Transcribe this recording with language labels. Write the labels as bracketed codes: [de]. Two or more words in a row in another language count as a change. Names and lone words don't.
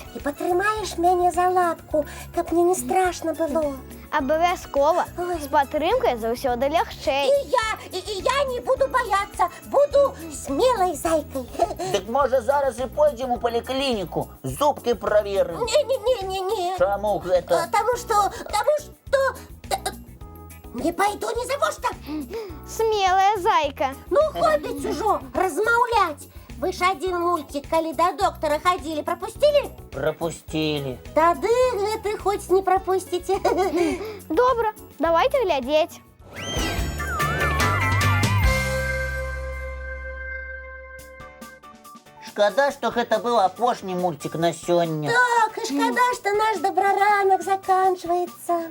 [be] І патрымаеш мяне за лапку, каб мне не страшна было. Абавязкова, Ой. з падтрымкай заўсёды лягчэй. І я не буду баяцца, буду смелай зайкай. Дык можа зараз і пойдзем у паліклініку, зубкі праверым. Не. Чаму гэта? [ru] Потому что... Не пойду ни за что. [be] Смелая зайка. Ну, хопіць ужо размаўляць. [ru] Вы ж один мультик, калі до доктора ходили, пропустили? Пропустили. [be] Тады гэты хоць не пропусціце. Добра, давайте глядзець. Шкада, што гэта быў апошні мультик на сёння. Так, і шкада, што наш добраранак заканчваецца.